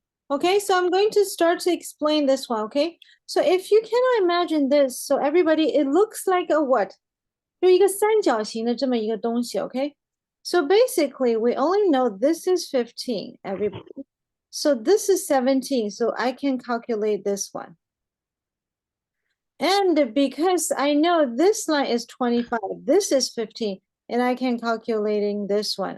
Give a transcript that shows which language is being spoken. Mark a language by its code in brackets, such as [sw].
[en] Okay, so I'm going to start to explain this one, okay? So if you cannot imagine this, so everybody, it looks like a what? [zh] 就一个三角形的这么一个东西, okay? [en] So basically, we only know this is 15, everybody. So this is 17, so I can calculate this one. And because I know this line is 25, this is 15, and I can calculating this one.